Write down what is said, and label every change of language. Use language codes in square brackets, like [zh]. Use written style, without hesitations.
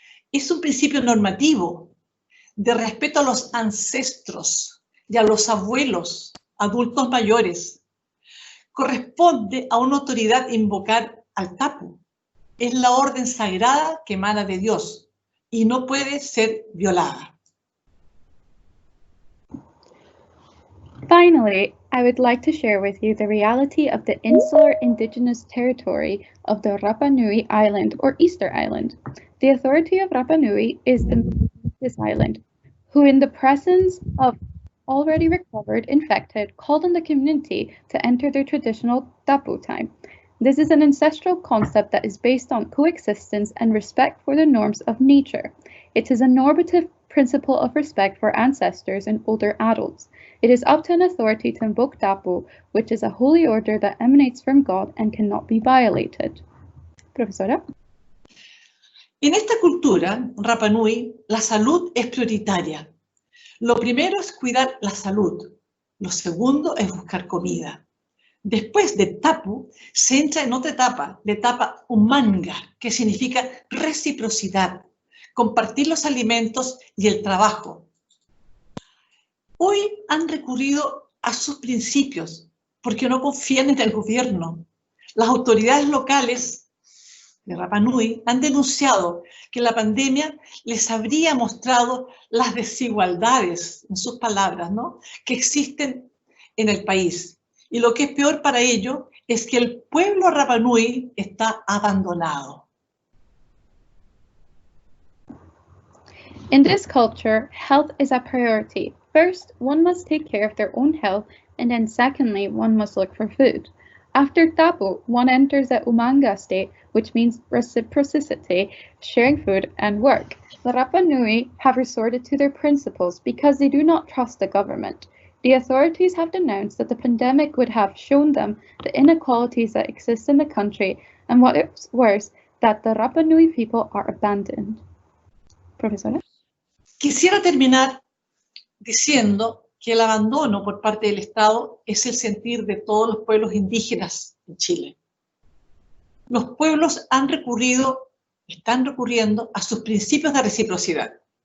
[es] Es un principio normativo de respeto a los ancestros y a los abuelos, adultos mayores. Corresponde a una autoridad invocar al tapu. Es la orden sagrada que emana de Dios y no puede ser violada. [en] Finally, I would like to share with you the reality of the insular indigenous territory of the Rapa Nui Island or Easter Island. The authority of Rapa Nui is this island, who in the presence of already recovered infected called on the community to enter their traditional tapu time. This is an ancestral concept that is based on coexistence and respect for the norms of nature. It is a normative principle of respect for ancestors and older adults. It is up to an authority to invoke tapu, which is a holy order that emanates from God and cannot be violated. [es] Profesora. En esta cultura, Rapa Nui, la salud es prioritaria. Lo primero es cuidar la salud. Lo segundo es buscar comida. Después de tapu, se entra en otra etapa, la etapa umanga, que significa reciprocidad, compartir los alimentos y el trabajo. Hoy han recurrido a sus principios porque no confían en el gobierno. Las autoridades locales de Rapa Nui han denunciado que la pandemia les habría mostrado las desigualdades, en sus palabras, ¿no?, que existen en el país. Y lo que es peor para ellos es que el pueblo Rapa Nui está abandonado. [en] In this culture, health is a priority. First, one must take care of their own health, and then secondly, one must look for food. After tapu, one enters the umanga state, which means reciprocity, sharing food and work. The Rapa Nui have resorted to their principles because they do not trust the government. The authorities have denounced that the pandemic would have shown them the inequalities that exist in the country, and what is worse, that the Rapa Nui people are abandoned. [es] Profesora? Quisiera terminar diciendo que el abandono por parte del Estado es el sentir de todos los pueblos indígenas en Chile. Los pueblos están recurriendo a sus principios de reciprocidad.